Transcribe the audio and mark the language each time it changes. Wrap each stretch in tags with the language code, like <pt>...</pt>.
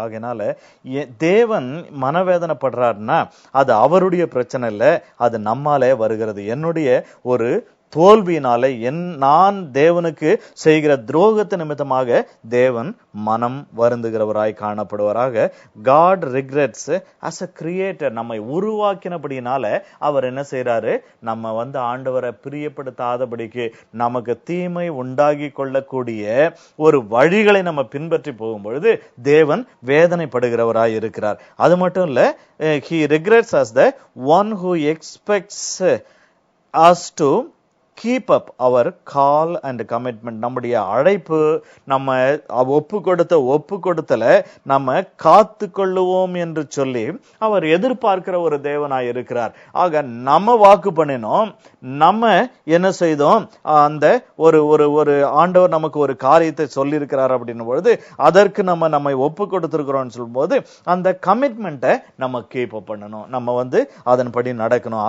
<ta>ஆகையினால தேவன் மனவேதனைப்படுறாருன்னா அது அவருடைய பிரச்சனை இல்லை, அது நம்மாலே வருகிறது. என்னுடைய ஒரு தோல்வியினால நான் தேவனுக்கு செய்கிற துரோகத்து நிமித்தமாக தேவன் மனம் வருந்துகிறவராய் காணப்படுவராக.</ta> <en>God regrets as a creator.</en> <ta>நம்மை உருவாக்கினபடினால அவர் என்ன செய்யறாரு, நம்ம ஆண்டவரை பிரியப்படுத்தாதபடிக்கு நமக்கு தீமை உண்டாகி கொள்ளக்கூடிய ஒரு வழிகளை நம்ம பின்பற்றி போகும்பொழுது தேவன் வேதனைப்படுகிறவராய் இருக்கிறார். அது மட்டும் இல்ல,</ta> <en>he regrets as the one who expects us to keep up our call and commitment.</en> <ta>நம்முடைய அழைப்பு, நம்ம ஒப்பு கொடுத்தல நம்ம காத்து கொள்ளுவோம் என்று சொல்லி அவர் எதிர்பார்க்கிற ஒரு தேவனாய் இருக்கிறார். ஆக நம்ம வாக்கு பண்ணினோம், நம்ம என்ன செய்தோம், அந்த ஒரு ஆண்டவர் நமக்கு ஒரு காரியத்தை சொல்லி இருக்கிறார் அப்படின்னும் பொழுது அதற்கு நம்மை ஒப்பு கொடுத்திருக்கிறோம்னு சொல்லும் போது அந்த கமிட்மெண்ட்டை நம்ம கீப் அப் பண்ணணும், நம்ம அதன்படி நடக்கணும்.</ta>